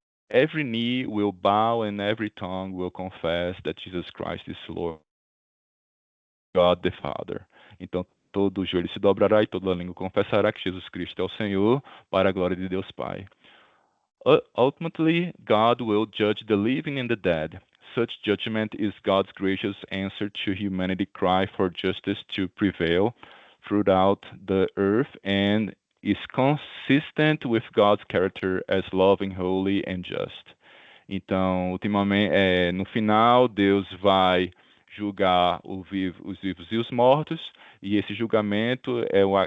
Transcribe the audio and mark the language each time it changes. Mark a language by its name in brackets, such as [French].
[English] Every knee will bow and every tongue will confess that Jesus Christ is Lord, God the Father. [Portuguese] Então, todo joelho se dobrará e toda língua confessará que Jesus Cristo é o Senhor, para a glória de Deus Pai. [English] Ultimately, God will judge the living and the dead. Such judgment is God's gracious answer to humanity's cry for justice to prevail throughout the earth and is consistent with God's character as loving, holy and just. [Portuguese] Então, ultimamente, no final, Deus vai julgar os vivos e os mortos, e esse julgamento é